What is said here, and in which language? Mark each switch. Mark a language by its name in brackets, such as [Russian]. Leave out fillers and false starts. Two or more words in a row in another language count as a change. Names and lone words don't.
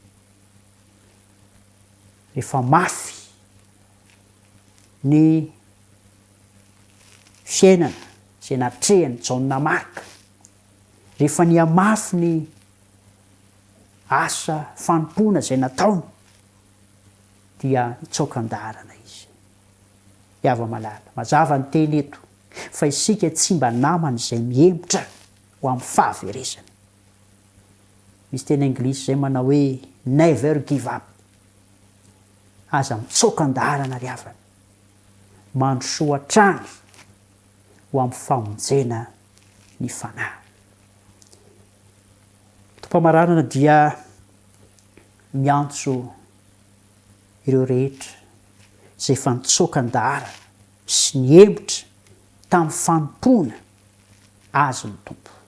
[Malagasy] rehefa mafy ny fiainana izay natrehany jaona marika rehefa ny amafy ny asa fanompoana izay nataony dia mitsokan-darana izy iava malala mazava ny teny eto fa isika tsy mba namana izay miembotra ho amin'ny fahaverezana misy teny anglisy izay manao hoe [English] never give up [Malagasy] aza mitsokan-darana ry havana mandrosoa hatrany ho amin'ny famonjena ny fanahy tompamaranana dia miantso ireo rehetra izay efa nitsokan-darana sy niembotra tamin'ny fanompoana azy ny tompo